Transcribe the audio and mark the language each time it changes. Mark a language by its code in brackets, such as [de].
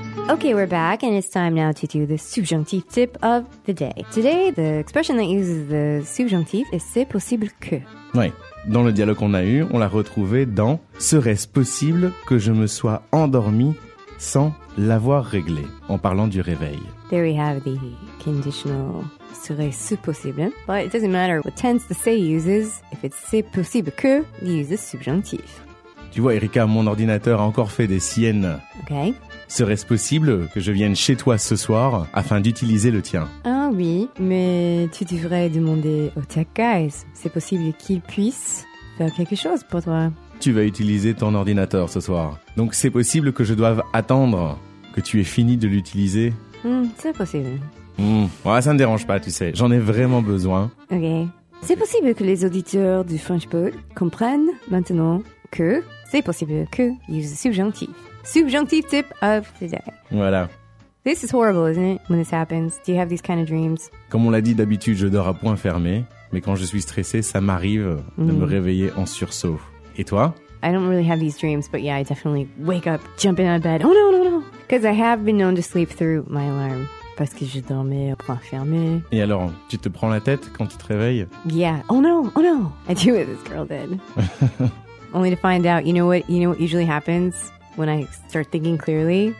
[en] Okay, we're back, and it's time now to do the subjonctif tip of the day. Today, the expression that uses the subjonctif is [fr] c'est possible que. Oui, dans le dialogue qu'on a eu, on l'a retrouvé dans serait-ce possible que je me sois endormi sans l'avoir réglé, en parlant du réveil. [en] There we have the conditional [fr] serait-ce possible. [en] But it doesn't matter what tense the say uses. If it's [fr] c'est possible que, [en] we use the subjonctif. [fr] Tu vois, Erika, mon ordinateur a encore fait des siennes. Ok. Serait-ce possible que je vienne chez toi ce soir afin d'utiliser le tien? Ah oui, mais tu devrais demander au [en] tech guys. [fr] C'est possible qu'ils puissent faire quelque chose pour toi. Tu vas utiliser ton ordinateur ce soir. Donc c'est possible que je doive attendre que tu aies fini de l'utiliser? C'est possible. Ouais, ça ne dérange pas, tu sais. J'en ai vraiment besoin. Ok. C'est possible que les auditeurs du French Pod comprennent maintenant que c'est possible que use subjonctif. [en] Subjonctif tip of the day. [fr] Voilà. [en] This is horrible, isn't it, when this happens? Do you have these kind of dreams? [fr] Comme on l'a dit, d'habitude, je dors à point fermé. Mais quand je suis stressé, ça m'arrive de me réveiller en sursaut. Et toi? [en] I don't really have these dreams, but yeah, I definitely wake up, jump in out of bed. Oh no, no, no! Because I have been known to sleep through my alarm. [fr] Parce que je dormais à point fermé. Et alors, tu te prends la tête quand tu te réveilles? [en] Yeah. Oh no, oh no! I do what this girl did. Only to find out, you know what usually happens when I start thinking clearly?